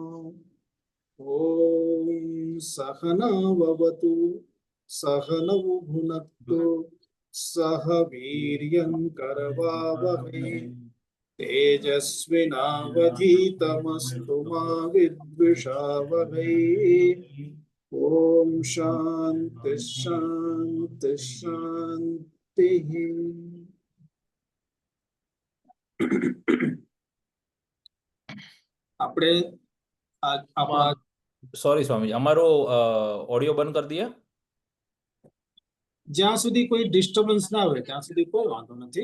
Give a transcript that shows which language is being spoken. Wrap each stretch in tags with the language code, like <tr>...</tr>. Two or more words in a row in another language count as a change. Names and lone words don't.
<sa>ॐ सहनाववतु सहनौ भुनक्तु सह वीर्यं करवावहै तेजस्विनावधीतमस्तु मा विद्विषावहै। ॐ शान्ति शान्ति शान्तिः।</sa> <gu>આપણે આપણા સોરી સ્વામી, અમારો ઓડિયો બંધ કરી દઈએ. જ્યાં સુધી કોઈ ડિસ્ટર્બન્સ ના હોય ત્યાં સુધી કોઈ વાંધો નથી.</gu>